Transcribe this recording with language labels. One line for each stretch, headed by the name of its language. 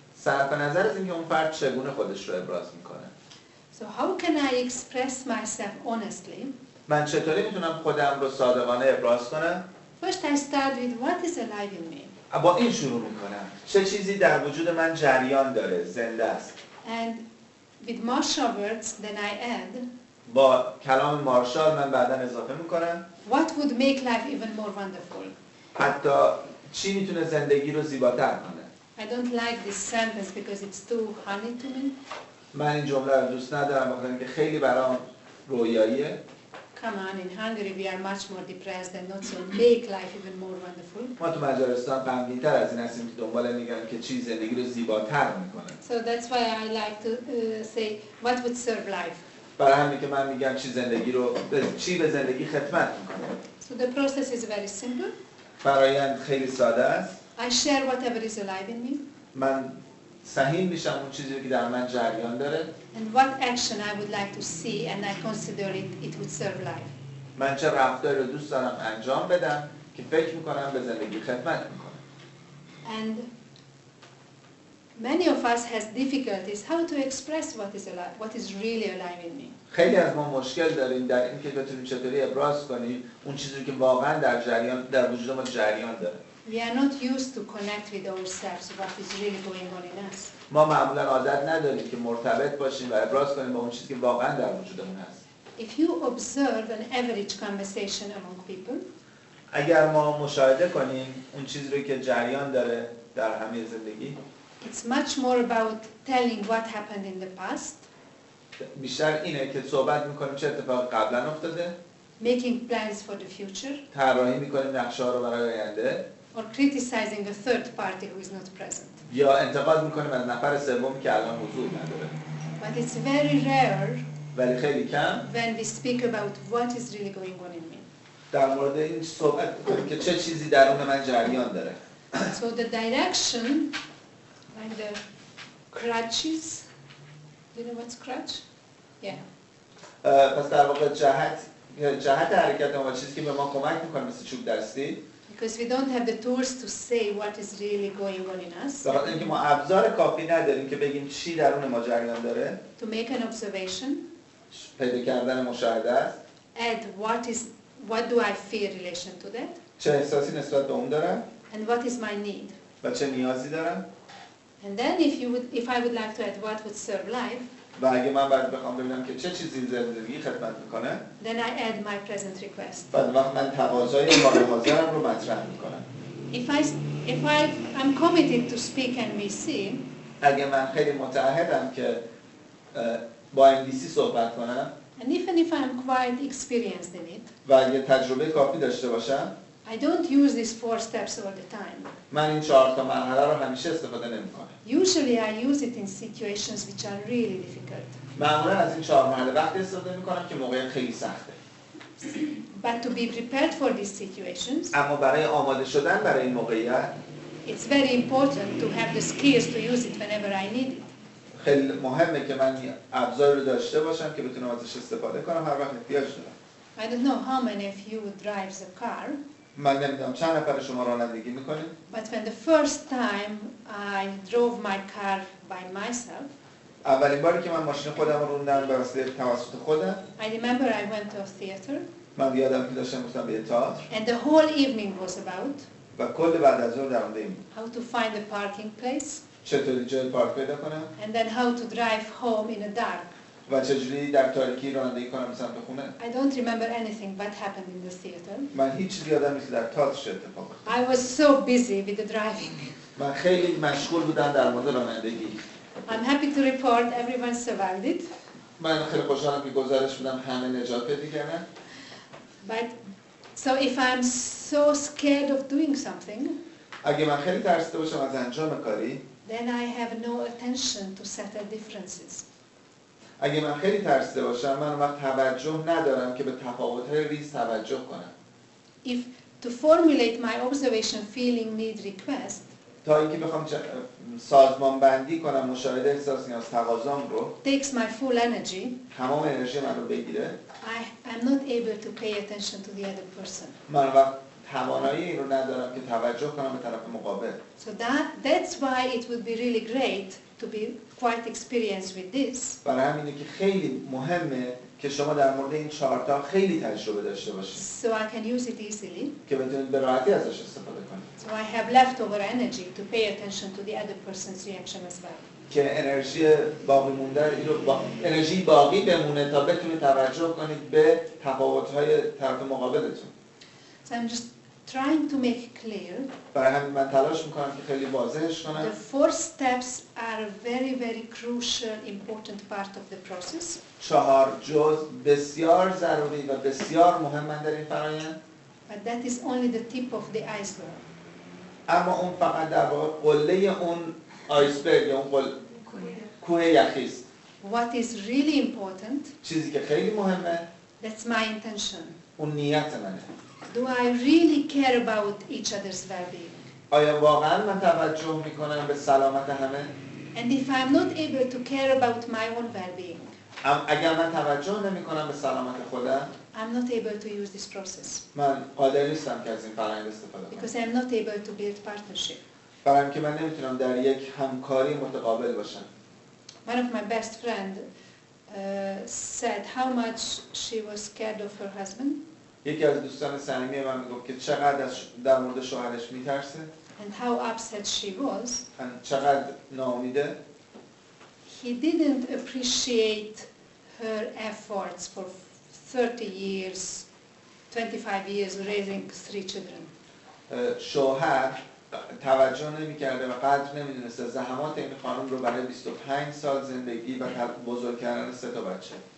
Persian: صرف نظر از اینکه اون فرد چگونه خودش رو ابراز میکنه.
English: So how can I express myself honestly?
Persian: من چطوری میتونم خودم رو صادقانه ابراز کنم؟
English: First I start with what is alive in me.
Persian: با این شروع میکنم. چه چیزی در وجود من جریان داره، زنده است.
English: And with Marshall words then I add
Persian: با کلام مارشال من بعداً اضافه میکنم.
English: what would make life even more wonderful.
Persian: حتی چی میتونه زندگی رو زیباتر کنه.
English: I don't like this sentence because it's too honey to me.
Persian: من این جمله رو دوست ندارم بخاطر اینکه خیلی برام رویاییه.
English: Come on, in Hungary we are much more depressed and not so make life even more wonderful.
Persian: ما تو مجارستان غمگین‌تر از این هستیم که دنبال میگن که چی زندگی رو زیباتر میکنه.
English: So that's why I like to say what would serve life.
Persian: برای همین که من میگم چی به زندگی خدمت میکنه.
English: So the process is very simple.
Persian: فرآیند خیلی ساده است.
English: I share whatever is alive in me.
Persian: من سهیم میشم اون چیزی که در من جریان داره.
English: And what action I would like to see and I consider it would serve life.
Persian: من چه رفتاری رو دوست دارم انجام بدم که فکر میکنم به زندگی خدمت میکنه.
English: And many of us has difficulties how to express what is really alive in me.
Persian: خیلی از ما مشکل داریم در اینکه بتونیم چطوری ابراز کنیم اون چیزی که واقعا در وجود ما جریان داره.
English: We are not used to connect with ourselves what is really going on in us.
Persian: ما معمولا عادت نداریم که مرتبط باشیم و ابراز کنیم با اون چیزی که واقعا در وجودمون هست.
English: If you observe an average conversation among people,
Persian: اگر ما مشاهده کنیم اون چیزی رو که جریان داره در همه زندگی،
English: it's much more about telling what happened in the past,
Persian: بیشتر اینه که صحبت میکنیم چه اتفاقی قبلا افتاده،
English: making plans for the future,
Persian: طراحی میکنیم نقشه ها رو برای آینده،
English: or criticizing a third party who is not present.
Persian: یا انتقاد میکنیم از نفر سومی که الان حضور نداره.
English: But it's very rare
Persian: ولی خیلی کم
English: when we speak about what is really going on in me.
Persian: در مورد این صحبت میکنیم که چه چیزی درون من جریان داره.
English: So the direction, like the crutches, do you know what's crutch? Yeah.
Persian: پس در واقع جهت حرکت ما چیزی که به ما کمک میکنه مثل چوب دستی.
English: Because we don't have the tools to say what is really going on in us.
Persian: در اینکه ما ابزار کافی نداریم که بگیم چی درون ما جریان داره.
English: To make an observation.
Persian: پیدا کردن مشاهده است.
English: Add what do I feel in relation to that?
Persian: چه احساسی نسبت به اون دارم.
English: And what is my need?
Persian: و چه نیازی دارم.
English: And then if I would like to add what would serve life.
Persian: و اگه من باید بخوام ببینم که چه چیزی زندگی خدمت میکنه.
English: Then I add my present request.
Persian: بعد وقت من تقاضای حال حاضرم رو مطرح میکنم.
English: If I'm committed to speak NVC.
Persian: اگه من خیلی متعهدم که با انگلیسی صحبت کنم.
English: And even if I'm quite experienced in it.
Persian: و اگه تجربه کافی داشته باشم.
English: I don't use these 4 steps all the time.
Persian: من این 4 تا مرحله رو همیشه استفاده نمی‌کنم.
English: Usually I use it in situations which are really difficult.
Persian: معمولا از این 4 مرحله وقتی استفاده می‌کنم که موقعیت خیلی سخته.
English: But to be prepared for these situations.
Persian: اما برای آماده شدن برای این موقعیت
English: It's very important to have the skills to use it whenever I need it.
Persian: خیلی مهمه که من ابزاری رو داشته باشم که بتونم ازش استفاده کنم هر وقت احتیاج دارم.
English: I don't know how many of you drives a car.
Persian: من نمیدونم چند نفر شما رانندگی میکنید.
English: But when the first time I drove my car by myself.
Persian: اولین باری که من ماشین خودم رو روندم به واسطه توسط خودم.
English: I remember I went to a theater.
Persian: من یادم که داشتم رفتم به تئاتر.
English: And the whole evening was about.
Persian: و کل بعد از ظهر در مورد این.
English: How to find a parking place.
Persian: چطوری جای پارک پیدا کنم.
English: And then how to drive home in the dark.
Persian: و چجوری در تاریکی رانندگی کنم به سمت خونه.
English: I don't remember anything what happened in the theater.
Persian: من هیچ چیزی یادم نیست در تئاتر چه اتفاقی افتاد.
English: I was so busy with the driving.
Persian: من خیلی مشغول بودم در مورد رانندگی.
English: I'm happy to report everyone survived it.
Persian: من خیلی خوشحالم که گزارش بدم همه نجات پیدا کردن.
English: But so if I'm so scared of doing something,
Persian: اگه من خیلی ترسیده باشم از انجام کاری،
English: then I have no attention to settle differences.
Persian: اگه من خیلی ترسیده باشم من وقت توجه ندارم که به تفاوت‌های ریز توجه کنم.
English: If to formulate my observation, feeling, need, request,
Persian: تا اینکه بخوام سازمان بندی کنم مشاهده احساس نیاز تقاضام رو
English: takes my full energy,
Persian: تمام انرژی من رو بگیره،
English: I'm not able to pay attention to the other person.
Persian: من وقت توانایی این رو ندارم که توجه کنم به طرف مقابل.
English: So that's why it would be really great to be quite experienced with this.
Persian: برای همینه که خیلی مهمه که شما در مورد این 4 تا خیلی تجربه داشته باشید.
English: So I can use it easily.
Persian: که بتونید به راحتی ازش استفاده کنید.
English: So I have leftover energy to pay attention to the other person's reaction as well.
Persian: که انرژی باقی مونده این رو انرژی باقی بمونه تا بتونید توجه کنید به تفاوت‌های طرف مقابلتون.
English: So I'm just trying to make clear,
Persian: برای همین من تلاش میکنم که خیلی واضحش کنم.
English: the 4 steps are a very, very crucial, important part of the process.
Persian: 4 جزء بسیار ضروری و بسیار مهمن در این فرآیند.
English: But that is only the tip of the iceberg.
Persian: اما اون فقط در واقع قله اون آیسبرگ یا اون کوه یخی است.
English: What is really important,
Persian: چیزی که خیلی مهمه
English: that's my intention.
Persian: اون نیت منه.
English: Do I really care about each other's well-being?
Persian: آیا واقعا من توجه میکنم به سلامت همه؟
English: And if I'm not able to care about my own well-being,
Persian: اگر من توجه نمیکنم به سلامت خودم،
English: I'm not able to use this process.
Persian: من قادر نیستم که از این فرآیند استفاده کنم.
English: Because I'm not able to build partnership.
Persian: برای اینکه من نمیتونم در یک همکاری متقابل باشم.
English: One of my best friend said how much she was scared of her husband.
Persian: یکی از دوستان صمیمی من میگفت که چقدر در مورد شوهرش میترسه.
English: And how upset she was.
Persian: چقدر ناامیده.
English: He didn't appreciate her efforts for 30 years, 25 years raising 3 children.
Persian: شوهر توجه نمی‌کرده و قدر نمی‌دونسته زحمات این خانم رو برای 25 سال زندگی و بزرگ کردن 3 تا بچه.